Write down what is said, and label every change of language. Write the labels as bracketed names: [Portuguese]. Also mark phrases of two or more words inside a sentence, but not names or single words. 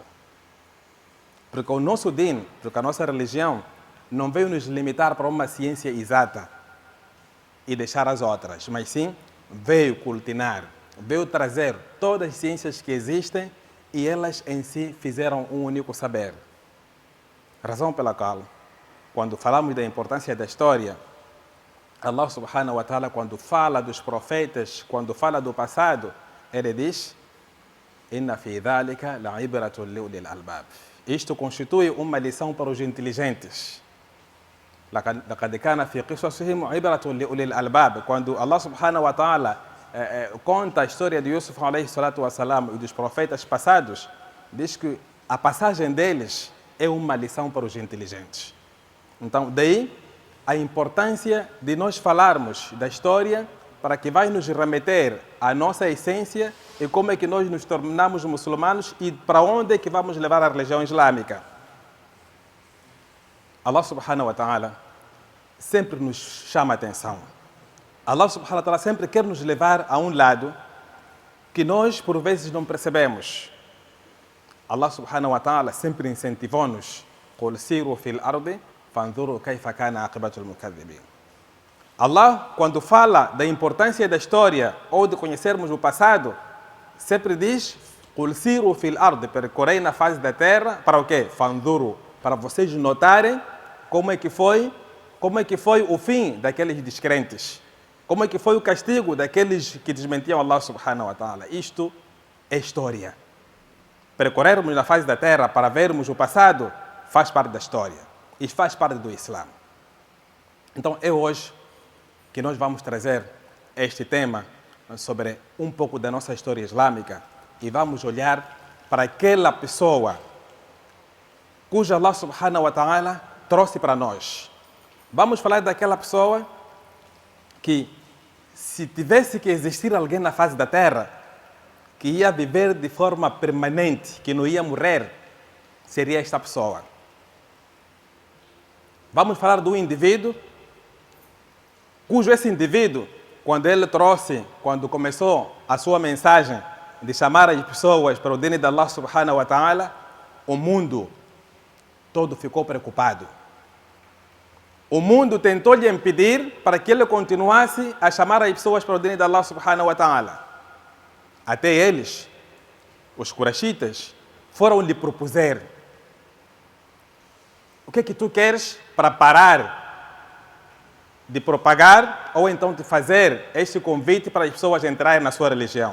[Portuguese] Porque o nosso din, porque a nossa religião, não veio nos limitar para uma ciência exata e deixar as outras, mas sim veio cultinar, veio trazer todas as ciências que existem e elas em si fizeram um único saber. Razão pela qual, quando falamos da importância da história, [Arabic] الله سبحانه وتعالى, [Portuguese] quando fala dos profetas, quando fala do passado, ele diz: [Arabic] إن في ذلك لعبرة لأولي الألباب. [Portuguese] Isto constitui uma lição para os inteligentes. [Arabic] لقد كان في قصصهم عبرة لأولي الألباب. [Portuguese] Quando [Arabic] الله سبحانه وتعالى [Portuguese] conta a história de Yusuf [Arabic] عليه الصلاة والسلام [Portuguese] e dos profetas passados, diz que a passagem deles é uma lição para os inteligentes. Então, daí a importância de nós falarmos da história para que vai nos remeter à nossa essência e como é que nós nos tornamos muçulmanos e para onde é que vamos levar a religião islâmica. [Arabic] الله سبحانه وتعالى [Portuguese] sempre nos chama a atenção. [Arabic] الله سبحانه وتعالى [Portuguese] sempre quer nos levar a um lado que nós por vezes não percebemos. [Arabic] الله سبحانه وتعالى [Portuguese] sempre incentivou-nos: [Arabic] قُلْ سِيرُوا فِي الْأَرْضِ فَانْظُرُوا كَيْفَ كَانَ عَاقِبَةُ الْمُكَذِّبِينَ. [Portuguese] Allah, quando fala da importância da história ou de conhecermos o passado, sempre diz: [Arabic] قُلْ سِيرُوا فِي الْأَرْضِ, [Portuguese] percorrei na face da terra, para o quê? فَانْظُرُوا, para vocês notarem como é que foi o fim daqueles descrentes, como é que foi o castigo daqueles que desmentiam [Arabic] الله سبحانه وتعالى. [Portuguese] Isto é história. Percorrermos na face da terra para vermos o passado faz parte da história e faz parte do Islã. Então é hoje que nós vamos trazer este tema sobre um pouco da nossa história islâmica e vamos olhar para aquela pessoa cuja [Arabic] الله سبحانه وتعالى [Portuguese] trouxe para nós Vamos falar daquela pessoa que, se tivesse que existir alguém na face da Terra que ia viver de forma permanente, que não ia morrer, seria esta pessoa. Vamos falar do indivíduo cujo esse indivíduo, quando começou a sua mensagem de chamar as pessoas para o dino de [Arabic] الله سبحانه وتعالى, [Portuguese] o mundo todo ficou preocupado. O mundo tentou lhe impedir para que ele continuasse a chamar as pessoas para o dino de [Arabic] الله سبحانه وتعالى. [Portuguese] Até eles, os Quraishitas, foram lhe propuser: o que é que tu queres para parar de propagar ou então de fazer este convite para as pessoas entrarem na sua religião?